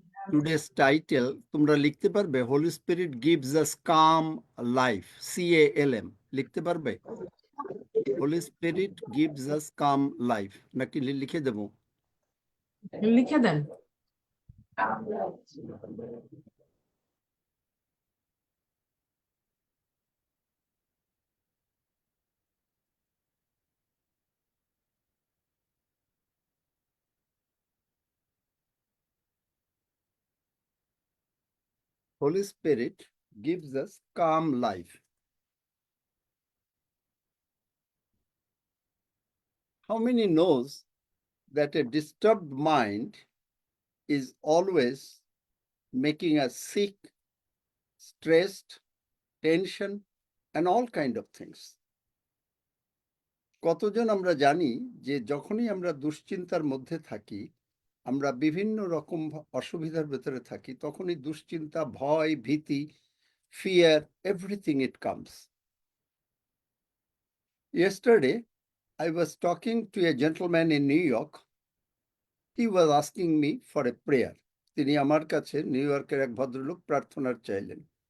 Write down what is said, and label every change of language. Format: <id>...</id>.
<en>today's title,</en> <bn>তোমরা লিখতে পারবে,</bn> <en>Holy Spirit gives us calm life.</en> <bn>CALM লিখতে পারবে?</bn> <en>Holy Spirit gives us calm life.</en> <bn>নাকি লিখে দেবো? লিখে দেন।</bn> <en>Holy Spirit gives us calm life. How many knows that a disturbed mind is always making us sick, stressed, tension, and all kind of things?</en> <bn>কতজন আমরা জানি যে যখনই আমরা দুশ্চিন্তার মধ্যে থাকি, আমরা বিভিন্ন রকম অসুবিধার ভেতরে থাকি, তখনই দুশ্চিন্তা, ভয়, ভীতি,</bn> <en>fear, everything it comes. Yesterday, I was talking to a gentleman in New York. He was asking me for a prayer.</en> <bn>তিনি আমার কাছে নিউ ইয়র্কের এক ভদ্রলোক প্রার্থনার চাইলেন.</bn>